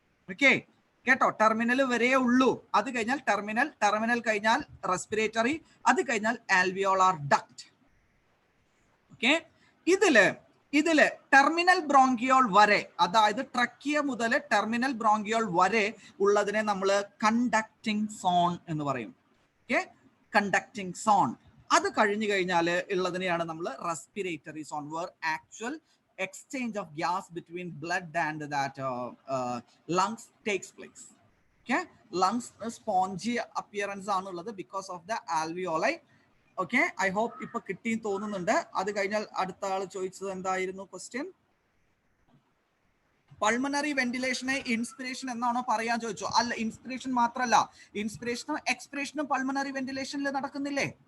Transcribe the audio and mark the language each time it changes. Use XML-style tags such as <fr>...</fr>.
<ml>Okay കേട്ടോ, terminal വരെ ഉള്ളൂ. അത് കഴിഞ്ഞാൽ ടെർമിനൽ കഴിഞ്ഞാൽ റെസ്പിറേറ്ററി, അത് കഴിഞ്ഞാൽ ആൽവിയോളാർ ഡക്ട്. ഓക്കെ, ഇതില് ടെർമിനൽ ബ്രോങ്കിയോൾ വരെ, അതായത് ട്രക്കിയ മുതൽ ടെർമിനൽ ബ്രോങ്കിയോൾ വരെ ഉള്ളതിനെ നമ്മൾ കണ്ടക്ടിങ് സോൺ എന്ന് പറയും. Okay, conducting zone. അത് കഴിഞ്ഞു കഴിഞ്ഞാൽ ഉള്ളതിനെയാണ് നമ്മൾ respiratory zone,</ml> <en>Where actual exchange of gas between blood and that lungs takes place. Okay, lungs spongy appearance ആണുള്ളത് because of the alveoli.</en> <ml>Okay, I hope ഇപ്പൊ കിട്ടി തോന്നുന്നുണ്ട്. അത് കഴിഞ്ഞാൽ അടുത്ത ആൾ ചോദിച്ചത് എന്തായിരുന്നു ക്വസ്റ്റ്യൻ? പൾമണറി വെന്റിലേഷനെ ഇൻസ്പിറേഷൻ എന്നാണോ പറയാൻ ചോദിച്ചു? അല്ല, ഇൻസ്പിറേഷൻ മാത്രമല്ല, ഇൻസ്പിറേഷനും എക്സ്പിറേഷനും പൾമണറി വെന്റിലേഷനിൽ നടക്കുന്നില്ലേ?</ml>